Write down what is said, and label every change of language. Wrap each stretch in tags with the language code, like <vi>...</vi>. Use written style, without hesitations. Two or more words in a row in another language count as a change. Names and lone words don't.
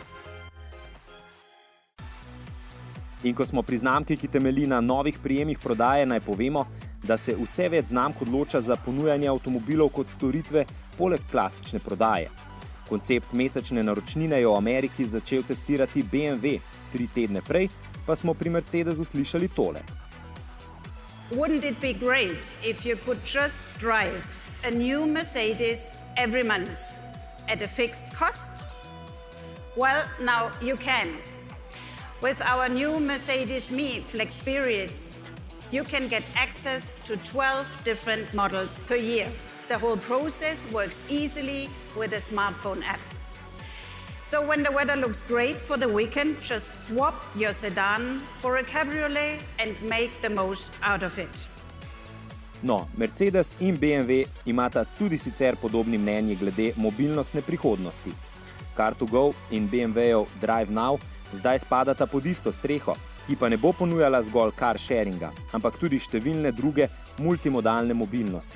<sl>In ko smo pri znamki, ki temelji na novih prijemih prodaje, naj povemo, da se vse več znamk odloča za ponujanje avtomobilov kot storitve poleg klasične prodaje. Koncept mesečne naročnine je v Ameriki začel testirati BMW, 3 tedne prej pa smo pri Mercedesu slišali tole.</sl> <en>Wouldn't it be great if you could just drive a new Mercedes every month at a fixed cost? Well, now you can. With our new Mercedes Me Flexperience, you can get access to 12 different models per year. The whole process works easily with a smartphone app. So when the weather looks great for the weekend, just swap your sedan for a cabriolet and make the most out of it.</en> <sl>No, Mercedes in BMW imata tudi sicer podobni mnenji glede mobilnostne prihodnosti. Car2Go in BMW-jev Drive Now zdaj spadata pod isto streho, ki pa ne bo ponujala zgolj</sl> <en>car sharinga,</en> <sl>ampak tudi številne druge multimodalne mobilnosti.</sl>